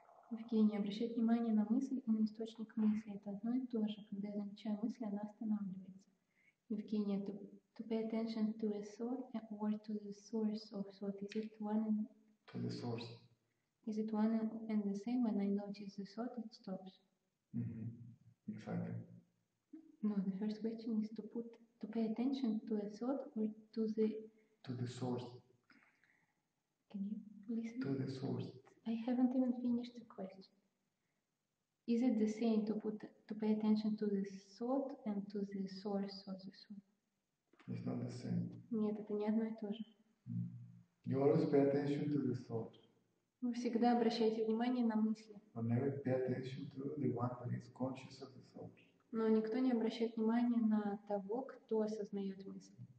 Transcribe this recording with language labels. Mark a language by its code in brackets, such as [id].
[ru] Евгения, обращать внимание на мысль и на источник мысли – это одно и то же. Когда я замечаю мысль, она останавливается. [en] Евгения, to pay attention to a thought or to the source of thought, is it one? To the source. Is it one and the same? When I notice the thought, it stops. Exactly. No, the first question is to pay attention to a thought or to the source. Can you listen? To the source. I haven't even finished the question. Is it the same to pay attention to the thought and to the source of the thought? It's not the same. [ru] Нет, это не одно и то же. [en] You always pay attention to the thought. [ru] Вы всегда обращаете внимание на мысли. [en] But never pay attention to the one that is conscious of the thought. [ru] Но никто не обращает внимания на того, кто осознает мысли.